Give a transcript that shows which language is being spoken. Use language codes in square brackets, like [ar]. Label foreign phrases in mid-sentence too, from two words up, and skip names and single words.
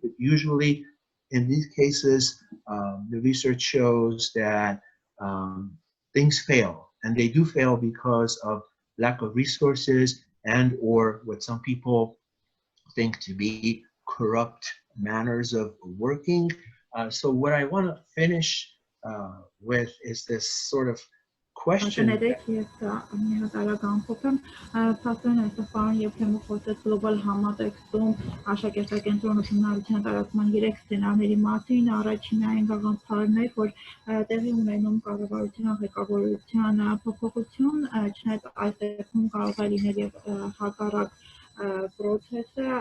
[en] But usually in these cases, the research shows that things fail, and they do fail because of lack of resources and or what some people think to be corrupt manners of working. So what I want to finish with is this sort of question. [hy] Փաստորեն այստեղ պարոն Եփրեմը խոսեց գլոբալ համատեքստում աշակերտակենտրոն ուսումնարության տարածման 3 սցենարների մասին, առաջինը այն գաղափարներ, որ տեղի ունենում կառավարության ղեկավարության փոփոխություն, չնայած այս դեպքում կարող է լինել եւ հակառակ process-ը,